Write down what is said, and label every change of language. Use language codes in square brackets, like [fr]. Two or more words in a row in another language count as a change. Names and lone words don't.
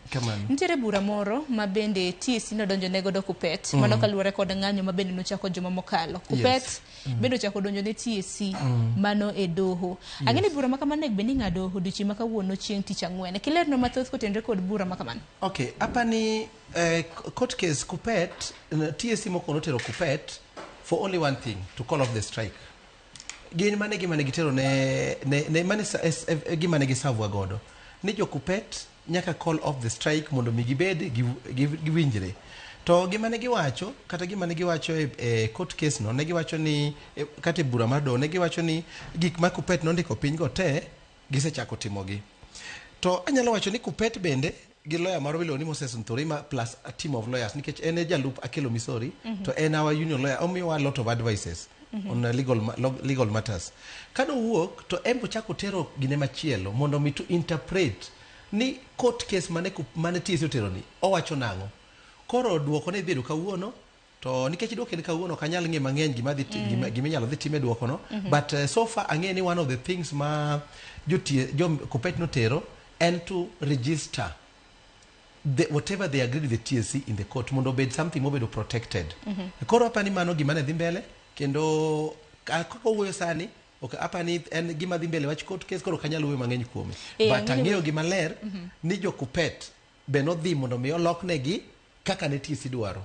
[luo] Nitiere bura moro ma bende TSC nodonjo ne godo Kuppet mano kaluwore kod ng'anyo ma bende nochako juma mokalo. Kuppet bende ochako donjo ne TSC mano e doho. Ang'eni bura makamano bende ng'ado odiochieng' ma kawuono chieng' tich ang'wen. Kilerno mathoth kotenre kod bura makamano. Okay, apani [en] court case [luo] Kuppet TSC moko notero Kuppet [en] for only one thing, to call off the strike. [luo] Gin mane gitero ne mane gimane gisavu godo ni jo Kuppet nyaka [en] call off the strike [luo] mondo mi gibed giwinjre. To gimane giwacho kata gimane giwacho e [en] court case [luo] no ne giwacho ni kata bura mar do ne giwacho ni gik ma Kuppet nondiko piny go te gisechako timogi. To anyalo wacho ni Kuppet bende gi lawyer maro miluongo ni Moses Nturima [en] plus a team of lawyers [luo] nikech en jalup Akelo Misori to en [en] our union lawyer [luo] omiwa [en] a lot of advices on legal matters. [luo] Kano wuok to embo chako tero gine machielo mondo mi [en] to interpret [luo] ni [en] court case [luo] mane TSC otero ni owacho nango. Koro duoko ne bedo kawuono to nikech duoko ne kawuono kanyal ng'e mang'eny gima inyalo dhi time duoko no [en] but so far [luo] ang'e ni [en] one of the things [luo] ma jo Kuppet notero [en] and to register whatever they agreed with the TSC in the court [luo] mondo bed something mobedo protected. Koro apani mano gima ne dhi mbele kendo kako wuoyo sani apani en gima dhi mbele wach [en] court case [luo] koro kanyal wuoyo mang'eny kuome but ang'eyo gima ler ni jo Kuppet be nodhi mondo mi oloknegi kaka ne TSC dwaro.